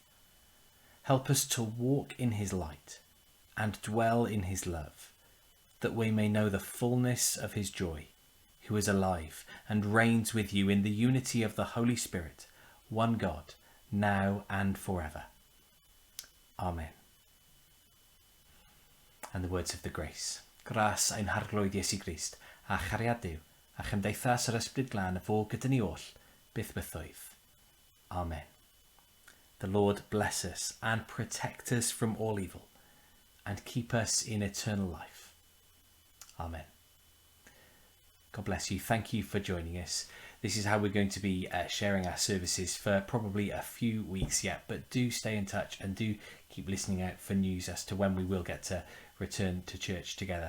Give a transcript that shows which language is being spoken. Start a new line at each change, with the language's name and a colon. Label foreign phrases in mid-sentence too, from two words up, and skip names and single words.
English: Help us to walk in his light and dwell in his love, that we may know the fullness of his joy, who is alive and reigns with you in the unity of the Holy Spirit, one God, now and forever. Amen. And the words of the grace.
Welsh: Gras ein harglwydd Iesu Grist, a chariad Duw, a chymdeithas yr ysbryd glân y fo gyda ni oll, byth bythoedd. Amen.
English: The Lord bless us and protect us from all evil, and keep us in eternal life. Amen. God bless you. Thank you for joining us. This is how we're going to be sharing our services for probably a few weeks yet, but do stay in touch and do keep listening out for news as to when we will get to return to church together.